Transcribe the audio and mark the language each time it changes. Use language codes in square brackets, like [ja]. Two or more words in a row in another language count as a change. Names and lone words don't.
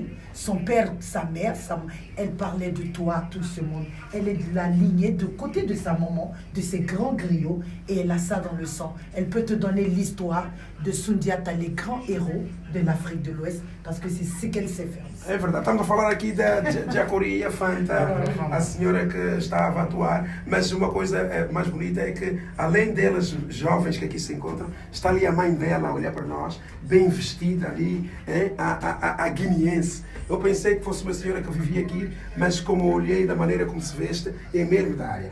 [fr] Son père, sa mère, elle parlait de toi, tout ce monde. Elle est de la lignée, de côté de sa maman, de ses grands griots, et elle a ça dans le sang. Elle peut te donner l'histoire de Sundiata, les grands héros de l'Afrique de l'Ouest, parce que c'est ce qu'elle sait faire. [pt] É verdade, estamos a falar aqui da Jacuria Fanta, a senhora que estava a atuar, mas uma coisa mais bonita é que, além delas, jovens que aqui se encontram, está ali a mãe dela a olhar para nós, bem vestida. vida ali, a guineense. Eu pensei que fosse uma senhora que vivia aqui, mas como olhei da maneira como se veste, é mesmo da área.